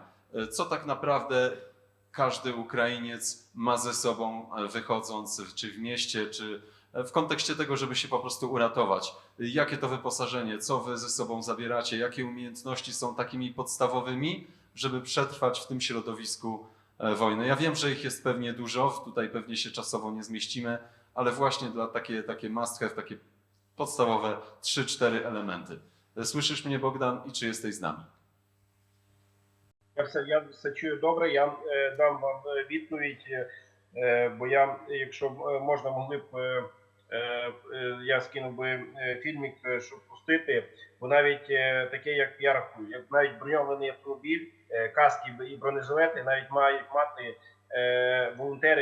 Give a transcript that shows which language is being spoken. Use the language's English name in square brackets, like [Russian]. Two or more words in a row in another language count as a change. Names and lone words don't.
[Polish] Co tak naprawdę każdy Ukrainiec ma ze sobą, wychodząc czy w mieście, czy w kontekście tego, żeby się po prostu uratować. Jakie to wyposażenie, co wy ze sobą zabieracie, jakie umiejętności są takimi podstawowymi, żeby przetrwać w tym środowisku wojny? Ja wiem, że ich jest pewnie dużo, tutaj pewnie się czasowo nie zmieścimy, ale właśnie dla takie [English] must have, [Polish] takie podstawowe 3-4 elementy. Słyszysz mnie, Bogdan, i czy jesteś z nami? [Ukrainian] Я все чую добре, я дам вам відповідь, бо якщо можна, могли б, я скинув би фільмік, щоб пустити, бо навіть таке, як я рахую, як навіть броньований автомобіль, каски і бронежилети навіть мають мати волонтери,